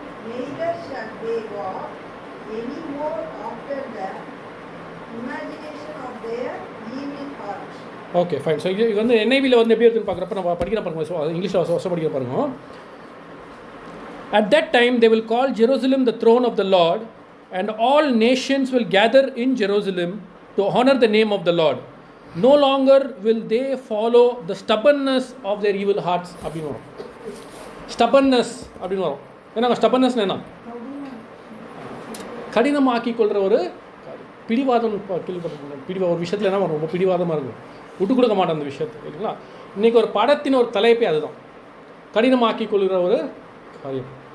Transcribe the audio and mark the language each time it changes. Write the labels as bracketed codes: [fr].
[en] Neither shall they walk any more after the imagination of their evil heart. Okay, fine. [ta] So இது NIV-ல எப்படி இருக்குன்னு பார்க்குறப்ப நம்ம படிக்கிற பாருங்க, இங்கிலீஷில் வருஷம் படிக்கிற பாருங்க. [en] At that time they will call Jerusalem the throne of the Lord, and all nations will gather in Jerusalem to honor the name of the Lord. No longer will they follow the stubbornness of their evil hearts. [ta] அப்படின்னு வரும். Stubbornness அப்படின்னு வரும். ஏன்னா stubbornness என்ன, கடினமாக்கி கொள்கிற ஒரு காரியம். பிடிவாதம் கேள்விப்பட்டிருக்கீங்க. ஒரு விஷயத்தில் என்ன ரொம்ப பிடிவாதமாக இருக்கும், விட்டு கொடுக்க மாட்டேன் அந்த விஷயத்தை, இல்லைங்களா? இன்றைக்கி ஒரு படத்தின் ஒரு தலைப்பே அதுதான், கடினமாக்கி கொள்கிற ஒரு காரியம்.